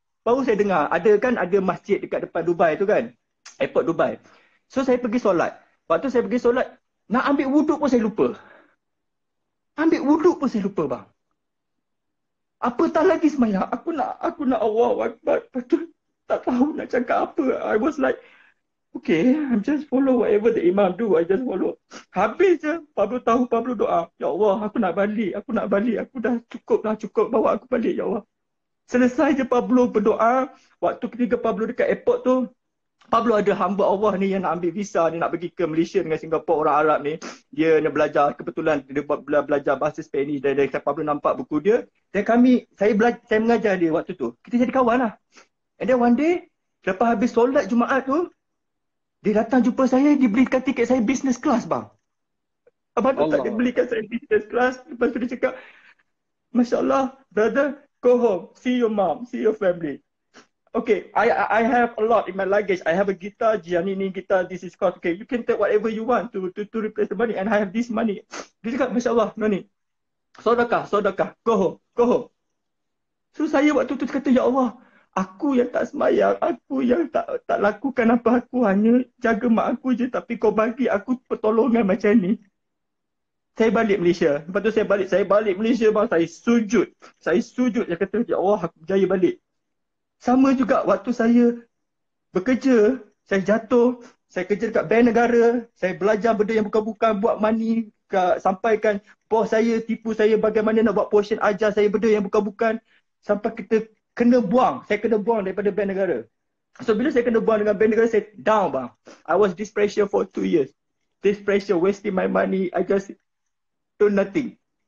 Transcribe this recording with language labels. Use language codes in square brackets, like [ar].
[ms] Baru saya dengar, ada masjid dekat depan Dubai tu kan. Airport Dubai. So saya pergi solat. Waktu saya pergi solat, nak ambil wuduk pun saya lupa. Ambil wuduk pun saya lupa bang. Apatah lagi semayang. Aku nak Allah Akbar. Lepas tu tak tahu nak cakap apa. [en] I was like, okay, I'm just follow whatever the imam do. I just follow. [ms] Habis je, Pablo doa. Ya Allah, aku nak balik. Aku dah cukup. Bawa aku balik, Ya Allah. Selesai je Pablo berdoa. Waktu ketiga Pablo dekat airport tu, Pablo ada hamba Allah ni yang nak ambil visa. Dia nak pergi ke Malaysia dengan Singapura, orang Arab ni. Dia nak belajar, kebetulan dia belajar bahasa Spanish. Dan Pablo nampak buku dia. Dan saya mengajar dia waktu tu. Kita jadi kawan lah. [en] And then one day, [ms] lepas habis solat Jumaat tu, dia datang jumpa saya, dia belikan tiket saya business class bang. Abang tu tak dia belikan saya business class. Lepas tu dia cakap, Masya Allah, [en] brother, go home, see your mom, see your family. Okay, I have a lot in my luggage. I have a guitar, Giannini guitar, this is cost. Okay, you can take whatever you want to replace the money and I have this money. [ms] Dia cakap, Masya Allah, no ni. Sodakah, [en] go home. [ms] So saya waktu tu kata, Ya Allah, aku yang tak semayang, aku yang tak lakukan apa, aku hanya jaga mak aku je, tapi kau bagi aku pertolongan macam ni. Saya balik Malaysia. Lepas tu saya balik Malaysia bang, saya sujud. Saya kata, Ya Allah, aku berjaya balik. Sama juga waktu saya bekerja, saya jatuh, saya kerja dekat bank negara, saya belajar benda yang bukan-bukan, buat money, sampaikan bos saya tipu saya bagaimana nak buat portion ajar saya benda yang bukan-bukan, sampai kita kena buang. Saya kena buang daripada bank negara. So bila saya kena buang dengan bank negara, saya down bang. [en] I was this pressure for 2 years. This pressure, wasting my money, I just do nothing.